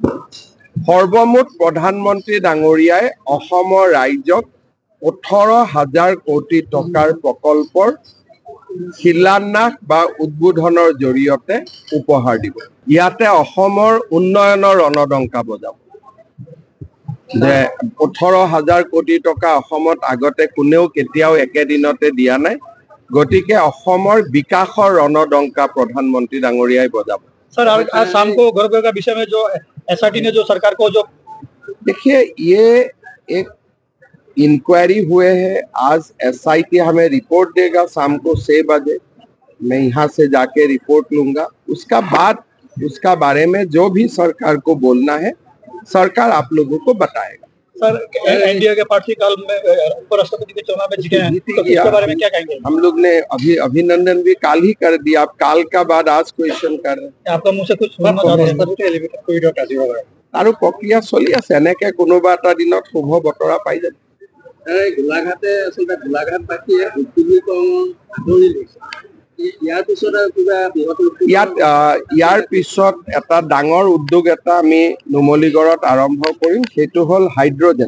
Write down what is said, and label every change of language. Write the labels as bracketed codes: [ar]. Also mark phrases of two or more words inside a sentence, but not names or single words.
[as] সৰ্বমুঠ প্ৰধানমন্ত্ৰী ডাঙৰীয়াই অসমৰ ৰাইজক 18,000 কোটি টকাৰ প্ৰকল্পৰ শিলান্যাস বা উদ্বোধনৰ জৰিয়তে উপহাৰ দিব। ইয়াতে অসমৰ উন্নয়নৰ ৰণডংকা বজাব যে 18,000 কোটি টকা অসমত আগতে কোনেও কেতিয়াও একেদিনতে দিয়া নাই, গতিকে অসমৰ বিকাশৰ ৰণডংকা প্ৰধানমন্ত্ৰী ডাঙৰীয়াই বজাব। [hi] सर आज शाम को घर घर का विषय में जो एसआरटी ने जो सरकार को जो देखिए ये एक इंक्वायरी हुए है। आज एसआईटी हमें रिपोर्ट देगा शाम को 6 बजे। मैं यहाँ से जाके रिपोर्ट लूंगा, उसका बाद उसका बारे में जो भी सरकार को बोलना है सरकार आप लोगों को बताएगा। सर एनडीए के प्रार्थी काल में उपराष्ट्रपति के चुनाव में जीते हैं, तो इसके बारे में क्या कहेंगे? हम लोग ने अभी अभिनंदन भी काल ही कर दिया, आप काल का बाद आज क्वेश्चन कर रहे हैं। आपका मुंह से कुछ सुनना चाह रहे हैं? [as] আৰু প্ৰক্ৰিয়া চলি আছে, এনেকে কোনোবা এটা দিনত শুভ বতৰা পাই যাব। গোলাঘাটে আচলতে গোলাঘাটবাসীয়ে উদ্যোগীকৰণ আদৰি লৈছে। ইয়াৰ পিছত এটা ডাঙৰ উদ্যোগ এটা আমি নুমলীগড়ত আৰম্ভ কৰিম, সেইটো হ'ল হাইড্ৰজেন।